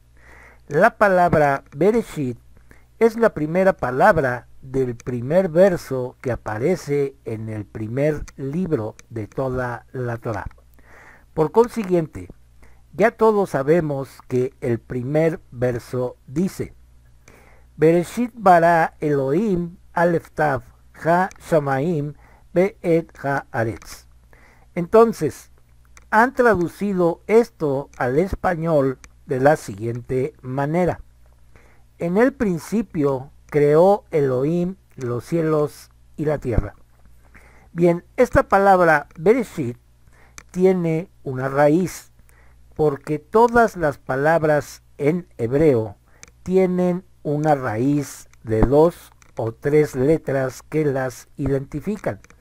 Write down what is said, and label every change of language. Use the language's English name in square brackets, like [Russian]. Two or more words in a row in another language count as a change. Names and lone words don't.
[Spanish] La palabra Bereshit es la primera palabra del primer verso que aparece en el primer libro de toda la Torah. Por consiguiente, ya todos sabemos que el primer verso dice: [Hebrew] בראשית ברא אלהים אלף תו השמים ואת הארץ. [Spanish] Entonces, han traducido esto al español de la siguiente manera: en el principio creó Elohim los cielos y la tierra. Bien, esta palabra Bereshit tiene una raíz, porque todas las palabras en hebreo tienen una raíz de 2 o 3 letras que las identifican.